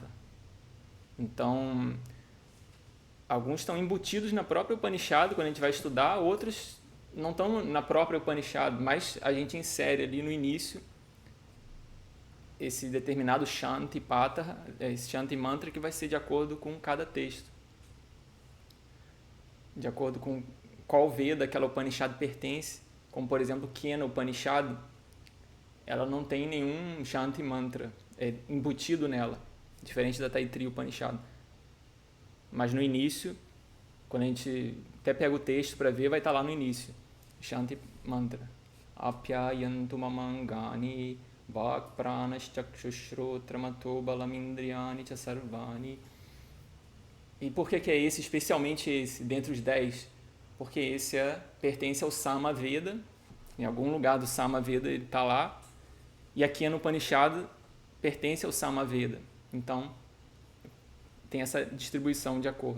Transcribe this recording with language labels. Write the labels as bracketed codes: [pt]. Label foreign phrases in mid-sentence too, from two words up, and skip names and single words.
[pt] Então, alguns estão embutidos na própria Upanishad quando a gente vai estudar, outros não estão na própria Upanishad, mas a gente insere ali no início esse determinado [sa] Shanti Pataha, [pt] esse [sa] Shanti Mantra, [pt] que vai ser de acordo com cada texto, de acordo com qual Veda aquela Upanishad pertence. Como por exemplo Kena Upanishad, ela não tem nenhum [sa] Shanti Mantra [pt] embutido nela, diferente da Taittiriya Upanishad. Mas no início, quando a gente até pega o texto para ver, vai estar lá no início, [sa] Shanti Mantra. Apyayantu mamangani Vak pranashchakshushrotramato balamindriyani cha sarvani. [pt] E por que é esse, especialmente esse, dentre os 10? Porque esse pertence ao Sama Veda, em algum lugar do Sama Veda ele está lá, e aqui no Upanishad pertence ao Sama Veda. Então, tem essa distribuição de acordo.